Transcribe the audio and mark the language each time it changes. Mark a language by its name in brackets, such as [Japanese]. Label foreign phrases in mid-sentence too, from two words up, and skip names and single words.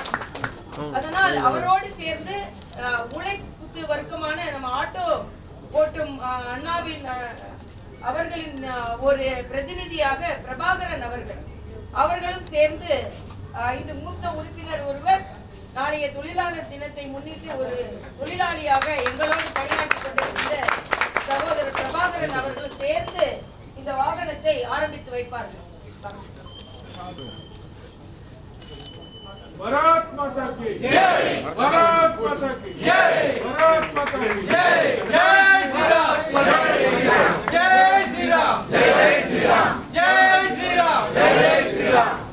[Tamil] அதனால் அவரோடு சேர்ந்து உழைப்பு வர்க்கமான நம்ம ஆட்டோ ஓட்டும் அண்ணாவின் அவர்களின் ஒரு பிரதிநிதியாக பிரபாகரன் அவர்களும் சேர்ந்து இன்று மூத்த உறுப்பினர் ஒருவர் நாளைய தொழிலாளர் தினத்தை முன்னிட்டு ஒரு தொழிலாளியாக எங்களோடு பணியாற்றி கொண்டிருக்கிற சகோதரர் பிரபாகரன் அவர்கள் சேர்ந்து இந்த வாகனத்தை ஆரம்பித்து வைப்பார்கள். [Hindi] भारत माता की जय भारत माता की जय भारत माता की जय जय श्री राम जय श्री राम जय श्री राम जय श्री राम जय श्री राम